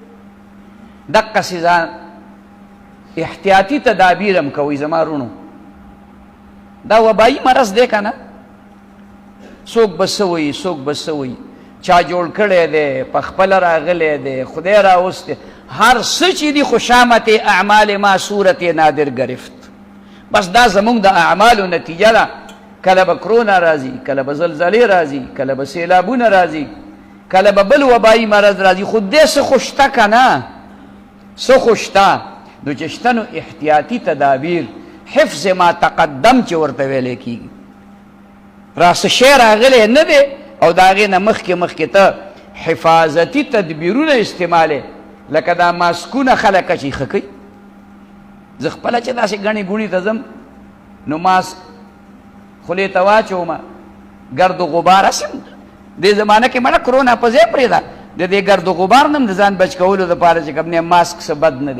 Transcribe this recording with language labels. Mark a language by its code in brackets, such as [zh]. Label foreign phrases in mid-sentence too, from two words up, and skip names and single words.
[ps] دقسې ځان احتیاطي تدابیر هم کوئ زما رونو. دا وبایي مرض دی که نه، څوک به څه وایي، څوک به څه وایي، چا جوړ کړی دی، په خپله راغلی دی، خدای راوستی، هر څه چې دي خو [fa] شامت اعمال ما صورت نادر گرفت. [ps] بس دا زمونږ د اعمالو نتیجه ده. کله به کرونا راځي، کله به زلزلې راځي، کله به سیلابونه راځي، کله به بل وبایي مرض راځي، خو دې څه خو شته که نه، څه خو شته. نو چې شته نو احتیاطي تدابیر، [ar] حفظ ما تقدم [ps] چې ورته ویلی کېږي، راسه شی راغلی نه دی او د هغې نه مخکې ته حفاظتي تدبیرونه استعمالې، لکه دا ماسکونه خلک چې ښه کوي. زه خپله چې داسې ګڼې ګوڼې ته ځم نو ماسک خولې ته واچوم، ګرد و غبار هسې دې زمانه کې مړه کرونا په ځای پرېږده، د دې ګرد و غبار نه هم د ځان بچ کولو دپاره چې کوم نه ماسک څه بد نه دی.